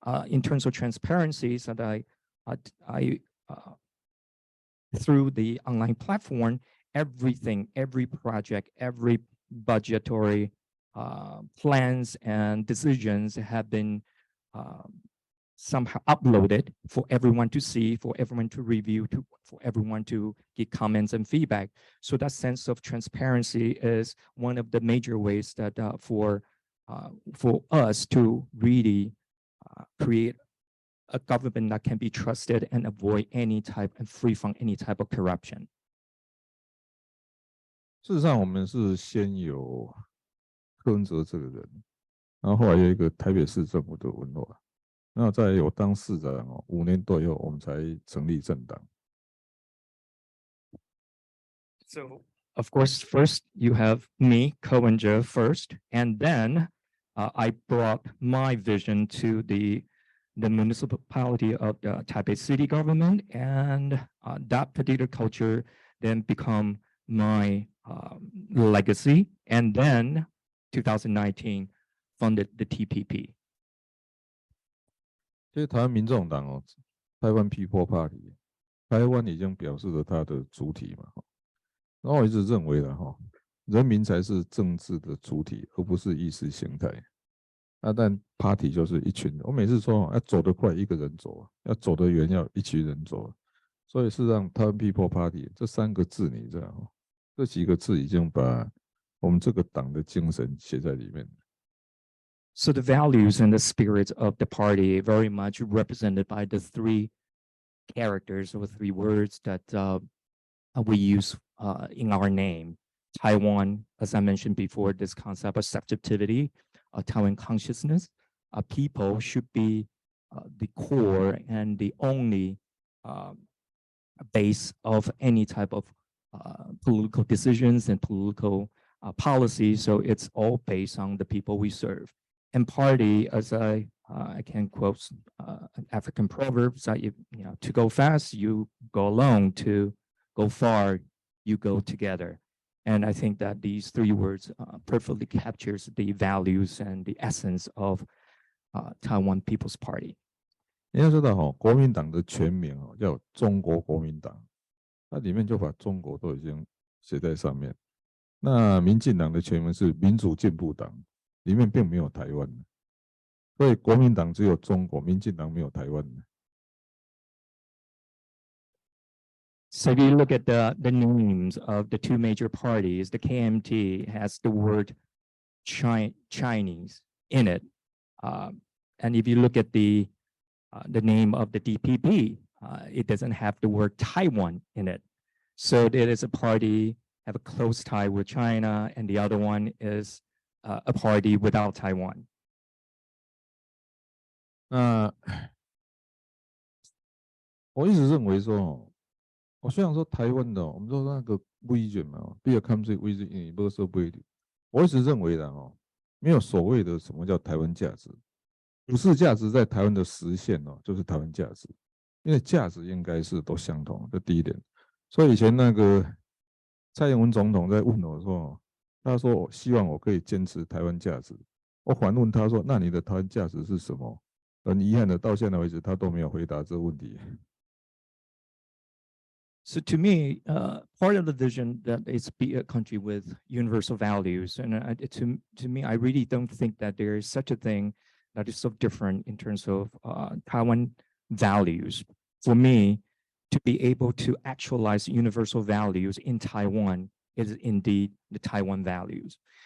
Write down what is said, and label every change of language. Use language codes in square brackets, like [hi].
[en] In terms of transparencies that I through the online platform, everything, every project, every budgetary plans and decisions have been somehow uploaded for everyone to see, for everyone to review, for everyone to give comments and feedback. So that sense of transparency is one of the major ways that for us to really create a government that can be trusted and avoid any type and free from any type of corruption. [zh] 事实上，我们是先有柯文哲这个人，然后后来有一个台北市政府的文化，那再有当市长5年多以后，我们才成立政党。 [en] So of course, first you have me, Wen-je first, and then I brought my vision to the municipality of the Taipei city government, and that particular culture then become my legacy. And then 2019 funded the TPP. [zh] 其实台湾民众党台湾 People Party， 台湾已经表示了它的主体嘛。然后我一直认为人民才是政治的主体，而不是意识形态。但 Party 就是一群人。我每次说要走得快一个人走，要走得远要一群人走。所以是让台湾 People Party 这3个字，你知道这几个字已经把我们这个党的精神写在里面。 [en] So the values and the spirit of the party very much represented by the 3 characters or 3 words that we use in our name. Taiwan, as I mentioned before, this concept of subjectivity, Taiwan consciousness. People should be the core and the only base of any type of political decisions and political policies. So it's all based on the people we serve. And party, as I can quote an African proverb, that to go fast, you go alone. To go far, you go together. And I think that these 3 words perfectly captures the values and the essence of Taiwan People's Party. [zh] 你要知道国民党的全名叫中国国民党，它里面就把中国都已经写在上面。那民进党的全名是民主进步党，里面并没有台湾，所以国民党只有中国，民进党没有台湾。 [en] So if you look at the names of the 2 major parties, the KMT has the word Chinese in it. And if you look at the name of the DPP, it doesn't have the word Taiwan in it. So it is a party have a close tie with China, and the other one is a party without Taiwan. [zh] 我一直认为说我虽然说台湾的我们说那个 vision 嘛 ， [en] be a country with universal value， [zh] 我一直认为的没有所谓的什么叫台湾价值，普世价值在台湾的实现就是台湾价值，因为价值应该是都相同，这第一点。所以以前那个蔡英文总统在问我说，他说我希望我可以坚持台湾价值，我反问他说，那你的台湾价值是什么？很遗憾的，到现在为止他都没有回答这个问题。 [en] So to me, part of the vision that is be a country with universal values, and to me, I really don't think that there is such a thing that is so different in terms of Taiwan values. For me, to be able to actualize universal values in Taiwan is indeed the Taiwan values.